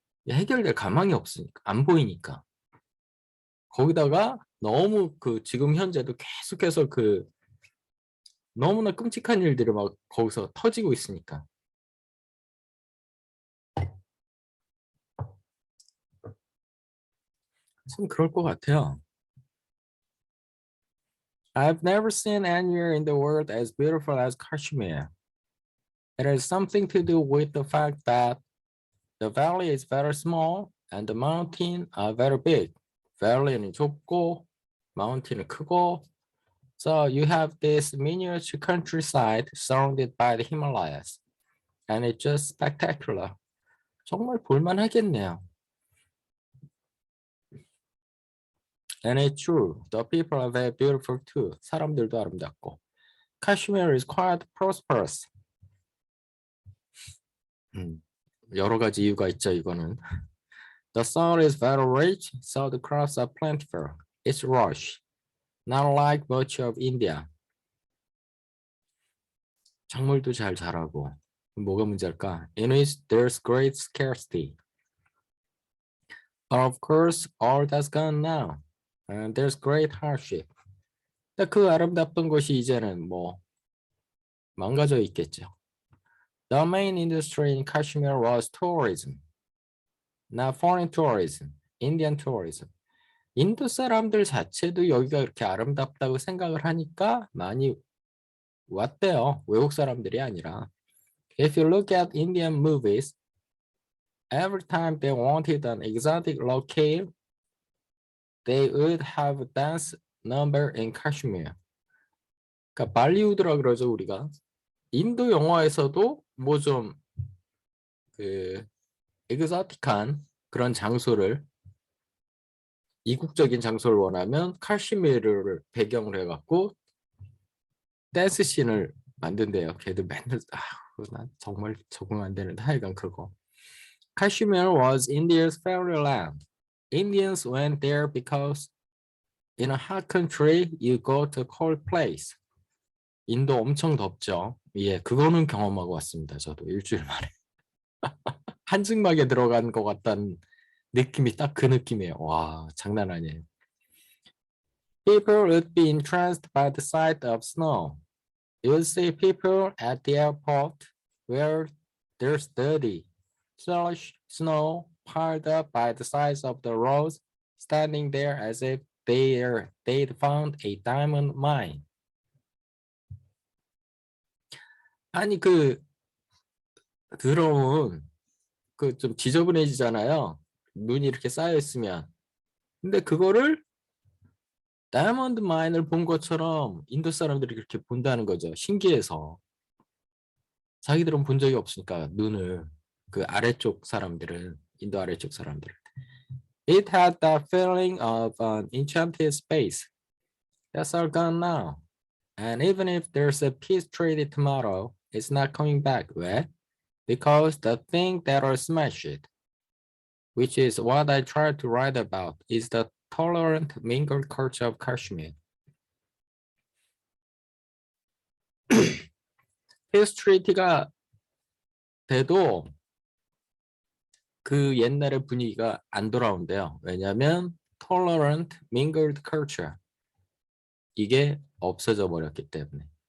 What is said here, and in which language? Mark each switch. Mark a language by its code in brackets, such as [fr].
[ko] 해결될 가망이 없으니까 안 보이니까 거기다가 너무 그 지금 현재도 계속해서 그 너무나 끔찍한 일들이 막 거기서 터지고 있으니까 참 그럴 것 같아요. [en] I've never seen anywhere in the world as beautiful as Kashmir. It has something to do with the fact that the valley is very small and the mountains are very big. [ko] valley는 좁고 mountain은 크고 [en] so you have this miniature countryside surrounded by the Himalayas and it's just spectacular. [ko] 정말 볼만하겠네요. [en] And it's true. The people are very beautiful too. [ko] 사람들도 아름답고. [en] Kashmir is quite prosperous. [ko] 여러 가지 이유가 있죠, 이거는. [en] The soil is very rich, so the crops are plentiful. It's lush, not like much of India. [ko] 작물도 잘 자라고. 뭐가 문제일까? [en] In which there's great scarcity. But of course, all that's gone now. And there's great hardship. [ko] 그 아름답던 곳이 이제는 뭐 망가져 있겠죠. [en] The main industry in Kashmir was tourism. Not foreign tourism, Indian tourism. [ko] 인도 사람들 자체도 여기가 이렇게 아름답다고 생각을 하니까 많이 왔대요. 외국 사람들이 아니라. [en] If you look at Indian movies, every time they wanted an exotic locale, they would have a dance number in Kashmir. [ko] 그러니까 발리우드라 그러죠, 우리가. 인도 영화에서도 뭐 좀 그 exotic한 그런 장소를 이국적인 장소를 원하면 카시미르를 배경으로 해갖고 댄스 씬을 만든대요. 걔들 맨날 난 정말 적응 안 되는데 하여간 그거. [en] Kashmir was India's fairy land. Indians went there because in a hot country you go to a cold place. [ko] 인도 엄청 덥죠. 예, 그거는 경험하고 왔습니다. 저도 일주일 만에. 한증막에 들어간 것 같다는 느낌이 딱 그 느낌이에요. 와, 장난 아니에요. [en] People would be entranced by the sight of snow. You'll see people at the airport where there's dirty, slush, snow piled up by the sides of the roads, standing there as if they'd found a diamond mine. [ko] 아니 그 더러운 그 좀 지저분해지잖아요. 눈이 이렇게 쌓여 있으면. 근데 그거를 다이아몬드 마인을 본 것처럼 인도 사람들이 그렇게 본다는 거죠. 신기해서. 자기들은 본 적이 없으니까 눈을 그 아래쪽 사람들은 인도 아래쪽 사람들은. [en] It had the feeling of an enchanted space. That's all gone now. And even if there's a peace treaty tomorrow, it's not coming back. [ko] 왜? [en] Because the thing that'll smash it, which is what I try to write about, is the tolerant mingled culture of Kashmir. [ko] peace treaty가 돼도 그 옛날의 분위기가 안 돌아온대요. 왜냐하면 [en] tolerant mingled culture [ko] 이게 없어져 버렸기 때문에.